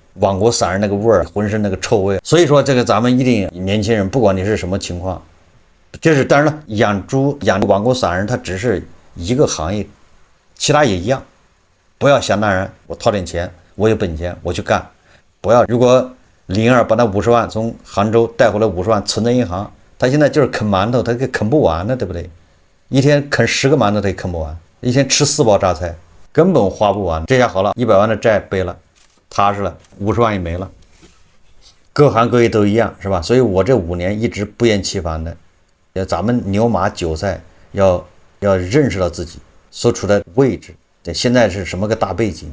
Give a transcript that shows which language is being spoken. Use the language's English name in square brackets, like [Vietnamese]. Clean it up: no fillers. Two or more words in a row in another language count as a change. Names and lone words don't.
[Chinese] 網國散人那個味兒，渾身那個臭味。所以說這個咱們一定年輕人，不管你是什麼情況，這是當然了，養豬養網國散人，它只是一個行業，其他也一樣。不要想當然，我掏點錢，我有本錢，我去幹。不要，如果灵兒把那50萬從杭州帶回來50 万存在銀行，他現在就是啃馒頭，他給啃不完了，對不對？一天啃10個馒頭他也啃不完，一天吃4包榨菜，根本花不完。这下好了，100萬的債背了，踏實了，50萬也沒了。各行各業都一樣，是吧？所以我這5年一直不厭其煩的，咱們牛馬韭菜要認識到自己， 所處的位置，对，现在是什麼個大背景？